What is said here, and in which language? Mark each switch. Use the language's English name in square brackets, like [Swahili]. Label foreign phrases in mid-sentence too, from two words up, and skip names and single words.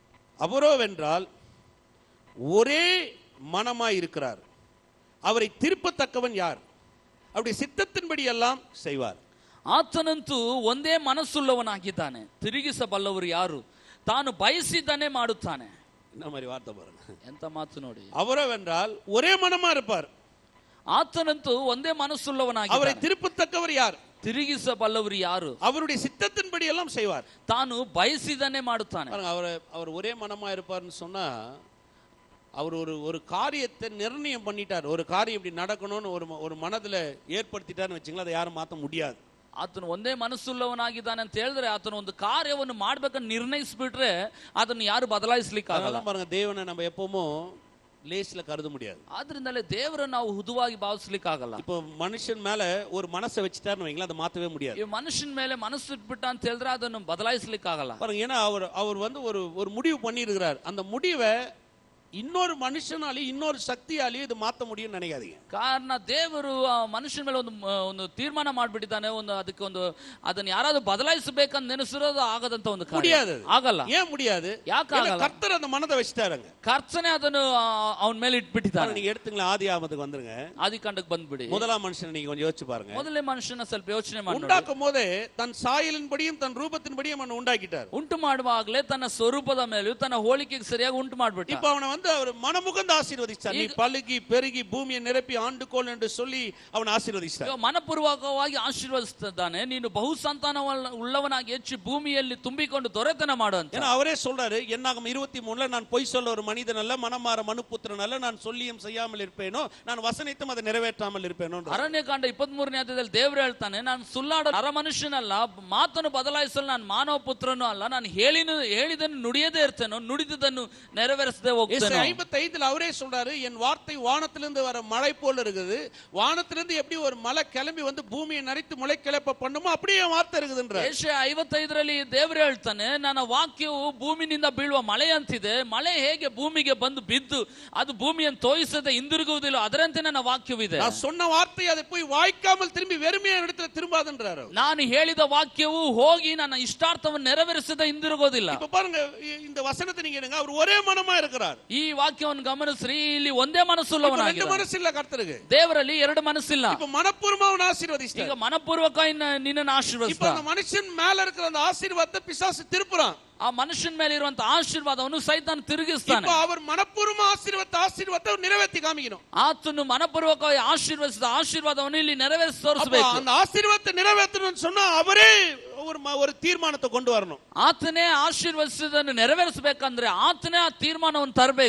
[Tamil] அவரோவென்றால் ஒரே மனமாய் இருக்கிறார், அவரை திருப்பத்தக்கவன் யார்? அவருடைய சித்தத்தின்படி எல்லாம் செய்வார். [Kannada] ಆತನಂತೂ ಒಂದೇ ಮನಸ್ಸುಳ್ಳವನಾಗಿದ್ದಾನೆ, ತಿರುಗಿಸಬಲ್ಲವರು ಯಾರು? ತಾನು ಬಯಸಿದ್ದನ್ನೇ ಮಾಡುತ್ತಾನೆ. [Tamil] இந்த மாதிரி வார்த்தை பாருங்க, [Kannada] ಎಂತ ಮಾತು ನೋಡಿ. [Tamil] அவரோவென்றால் ஒரே மனமா இருப்பார், [Kannada] ಆತನಂತೂ ಒಂದೇ ಮನಸ್ಸುಳ್ಳವನಾಗಿದ್ದಾನೆ, [Tamil] அவரை திருப்பத்தக்கவர் யார்? [Kannada] ತಿರುಗಿಸಬಲ್ಲವರು ಯಾರು? [Tamil] அவருடைய சித்தத்தின்படி எல்லாம் செய்வார். [Kannada] ತಾನು ಬಯಸಿದ್ದನ್ನೇ ಮಾಡುತ್ತಾನೆ. [Tamil] அவர் ஒரே மனமா இருப்பார்னு சொன்னா அவர் ஒரு காரியத்தை நிர்ணயம் பண்ணிட்டார். ஒரு காரியம் இப்படி நடக்கணும்னு ஒரு மனதுல ஏற்படுத்திட்டார்னு வச்சுங்களா, அதை யாரும் மாற்ற முடியாது. [Kannada] ಆತನು ಒಂದೇ ಮನಸ್ಸುಳ್ಳವನಾಗಿದ್ದಾನೆ ಅಂತ ಹೇಳಿದ್ರೆ ಆತನು ಒಂದು ಕಾರ್ಯವನ್ನು ಮಾಡ್ಬೇಕಂತ ನಿರ್ಣಯಿಸ್ಬಿಟ್ರೆ ಅದನ್ನು ಯಾರು ಬದಲಾಯಿಸ್ಲಿಕ್ಕೆ ಆಗಲ್ಲ. [Tamil] பாருங்க, தேவனை நம்ம எப்பவுமே லேஸ்ல கருத முடியாது. [Kannada] ಆದ್ರಿಂದಲೇ ದೇವರನ್ನು ನಾವು ಹುದುವಾಗಿ ಭಾವಿಸ್ಲಿಕ್ಕೆ ಆಗಲ್ಲ. [Tamil] இப்போ மனுஷன் மேல ஒரு மனசை வச்சுட்டாருன்னு வைங்களா, அதை மாத்தவே முடியாது. [Kannada] ಈ ಮನುಷ್ಯನ ಮೇಲೆ ಮನಸ್ಸು ಇಟ್ಬಿಟ್ಟ ಅಂತ ಹೇಳಿದ್ರೆ ಅದನ್ನು ಬದಲಾಯಿಸ್ಲಿಕ್ಕೆ ಆಗಲ್ಲ. [Tamil] பாருங்க, ஏன்னா அவர் ஒரு முடிவு பண்ணி இருக்கிறார். அந்த முடிவை இன்னொரு மனுஷனாலையும் இன்னொரு சக்தியாலையும் இது மாத்த முடியும்னு நினைக்காதீங்க. [Kannada] ಕಾರಣ ದೇವರು ಆ ಮನುಷ್ಯನ ಮೇಲೆ ಒಂದು ತೀರ್ಮಾನ ಮಾಡ್ಬಿಟ್ಟಿದ್ದಾನೆ. ಅದಕ್ಕೆ ಅದನ್ನ ಯಾರಾದ್ರೂ ಬದಲಾಯಿಸಬೇಕಂತ ನೆನೆಸಿರೋದು ಆಗದಂತ ಒಂದು [Tamil] முடியாது, [Kannada] ಆಗಲ್ಲ. [Tamil] ஏன் முடியாது? [Kannada] ಯಾಕಾಗಲ್ಲ? [Tamil] கர்த்தர் அந்த மனதை வச்சிட்டாருங்க. [Kannada] ಕರ್ತನೆ ಅದನ್ನು ಅವನ ಮೇಲೆ ಇಟ್ಬಿಟ್ಟಿದ್ದಾನೆ. [Tamil] நீங்க எடுத்துங்களா, ஆதியாகமத்துக்கு வந்துருங்க. [Kannada] ಆದಿಕಾಂಡಕ್ಕೆ ಬಂದ್ಬಿಡಿ. [Tamil] முதலாம் மனுஷனை நீங்க கொஞ்சம் யோசிச்சு பாருங்க. [Kannada] ಮೊದಲನೇ ಮನುಷ್ಯನ ಸ್ವಲ್ಪ ಯೋಚನೆ ಮಾಡಿ. [Tamil] உண்டாக்கும் போதே தன் சாயலின்படியும் தன் ரூபத்தின்படியும் அவனை உண்டாக்கிட்டார். [Kannada] ಉಂಟು ಮಾಡುವಾಗಲೇ ತನ್ನ ಸ್ವರೂಪದ ಮೇಲೂ ತನ್ನ ಹೋಲಿಕೆಗೆ ಸರಿಯಾಗಿ ಉಂಟು ಮಾಡ್ಬಿಟ್ಟ. [Tamil] இப்ப அவனை அவர் மனமுகந்து ஆசீர்வதிச்சார். நீ பலுகி பெருகி பூமியை நிரப்பி ஆண்டுகோள் என்று சொல்லி அவனை ஆசீர்வதிச்சார். [Kannada] ಮನಪೂರ್ವಕವಾಗಿ ಆಶೀರ್ವದಿಸುತ್ತಾನೆ. ನೀನು ಬಹು ಸಂತಾನ ಉಳ್ಳವನಾಗಿ ಹೆಚ್ಚು ಭೂಮಿಯಲ್ಲಿ ತುಂಬಿಕೊಂಡು ದೊರೆತನ ಮಾಡು ಅಂತ. [Tamil] ஏன்னா அவரே சொல்றாரு, என்னாகும் 23ல நான் பொய் சொல்ல ஒரு மனிதன் அல்ல, மனமாற மனுபுத்திரன் அல்ல, நான் சொல்லியும் செய்யாமல் இருப்பேனோ, நான் வசனித்தும் அதை நிறைவேற்றாமல் இருப்பேனோ. [Kannada] ಅರಣ್ಯಕಾಂಡ 23ನೇ ಅಧ್ಯಾಯದಲ್ಲಿ ದೇವರು ಹೇಳ್ತಾನೆ, ನಾನು ಸುಳ್ಳಾಡ ಮನುಷ್ಯನಲ್ಲ, ಮಾತನ್ನು ಬದಲಾಯಿಸಲು ನಾನು ಮಾನವ ಪುತ್ರನೂ ಅಲ್ಲ, ನಾನು ಹೇಳಿದನ್ನು ನುಡಿಯದೇ ಇರ್ತೇನೋ, ನುಡಿದದನ್ನು ನೆರವೇರಿಸದೆ ಹೋಗ್ತೇನೆ. [Tamil] 55ல அவரே சொல்றாரு, என் வார்த்தை வானத்திலிருந்து வர மழை போல இருக்குது. வானத்திலிருந்து எப்படி ஒரு மலை கிளம்பி வந்து பூமியை நரித்து முளை கிளப்ப பண்ணுமோ அப்படியே வார்த்தை இருக்குதுன்ற. [Kannada] 55ರಲ್ಲಿ ದೇವರು ಹೇಳ್ತಾನೆ, ನನ್ನ ವಾಕ್ಯವು ಭೂಮಿನಿಂದ ಬೀಳುವ ಮಳೆ ಅಂತಿದೆ. ಮಳೆ ಹೇಗೆ ಭೂಮಿಗೆ ಬಂದು ಬಿದ್ದು ಅದು ಭೂಮಿಯನ್ನು ತೋಯಿಸದೆ ಹಿಂದಿರುಗುವುದಿಲ್ಲ, ಅದರಂತೆ ನನ್ನ ವಾಕ್ಯವಿದೆ. [Tamil] நான் சொன்ன வார்த்தை அதை போய் வாய்க்காமல் திரும்பி வெறுமையான இடத்துல திரும்பாதுன்றாரு. [Kannada] ನಾನು ಹೇಳಿದ ವಾಕ್ಯವು ಹೋಗಿ ನನ್ನ ಇಷ್ಟಾರ್ಥವನ್ನು ನೆರವೇರಿಸದೆ ಹಿಂದಿರುಗೋದಿಲ್ಲ. [Tamil] இப்ப பாருங்க, இந்த வசனத்தை நீங்க எடுங்க, அவர் ஒரே மனமா இருக்கிறார். [Kannada] ಈ ಈ ವಾಕ್ಯವನ್ನು ಗಮನಿಸ್ರಿ, ಇಲ್ಲಿ ಒಂದೇ [Tamil] ரெண்டு [Kannada] ಮನಸ್ಸುಳ್ಳವನಾಗಿದ್ದಾನೆ. [Tamil] மனசு இல்ல கர்த்தருக்கு. [Kannada] ದೇವರಲ್ಲಿ ಎರಡು ಮನಸ್ಸಿಲ್ಲ. [Tamil] இப்ப மனப்பூர்வமா அவனை ஆசீர்வதிச்சார். [Kannada] ಈಗ ಮನಪೂರ್ವಕ ನಿನ್ನನ್ನು [Tamil] இப்ப [Kannada] ಆಶೀರ್ವದಿಸ್ತಾನೆ. [Tamil] அந்த மனுஷன் மேல இருக்கிற அந்த ஆசீர்வாதத்தை பிசாசு திருப்புறான். [Kannada] ಆ ಮನುಷ್ಯನ ಮೇಲೆ ಇರುವಂತ ಆಶೀರ್ವಾದವನ್ನು ಸೈತಾನ ತಿರುಗಿಸ್ತಾನೆ. [Tamil] இப்ப அவர் மனப்பூர்வமா ஆசீர்வாதத்தை நிறைவேற்றி காமிக்கணும். [Kannada] ಆತನು ಮನಪೂರ್ವಕವಾಗಿ ಆಶೀರ್ವದಿಸಿದ ಆಶೀರ್ವಾದವನ್ನು ಇಲ್ಲಿ ನೆರವೇರಿಸಿ [Tamil] அப்ப [Kannada] ತೋರಿಸಬೇಕು. [Tamil] அந்த ஆசீர்வாதத்தை நிறைவேற்றணும்னு சொன்னா அவரே ஒரு தீர்மானத்தை கொண்டு வரணும். [Kannada] ಆತನೇ ಆಶೀರ್ವದಿಸಿದನ್ನು ನೆರವೇರಿಸಬೇಕಂದ್ರೆ ಆತನೇ ಆ ತೀರ್ಮಾನವನ್ನು ತರಬೇಕು.